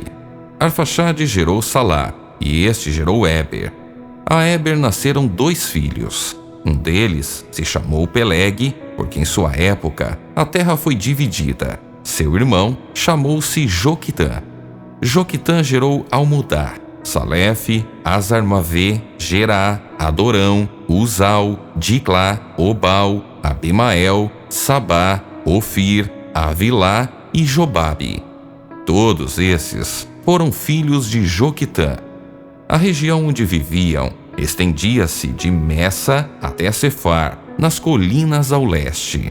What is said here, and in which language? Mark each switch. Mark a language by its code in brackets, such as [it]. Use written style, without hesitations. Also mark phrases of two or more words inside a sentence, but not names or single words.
[pt] Arfaxade gerou Salá, e este gerou Éber. A Éber nasceram 2 filhos. Um deles se chamou Peleg, porque em sua época a terra foi dividida. Seu irmão chamou-se Joquitã. Joquitã gerou Almodá, Salefe, Azarmavê, Gerá, Adorão, Uzal, Diclá, Obal, Abimael, Sabá, Ofir, Avilá e Jobabe. Todos esses foram filhos de Joquitã. A região onde viviam estendia-se de Messa até Cefar, nas colinas ao leste.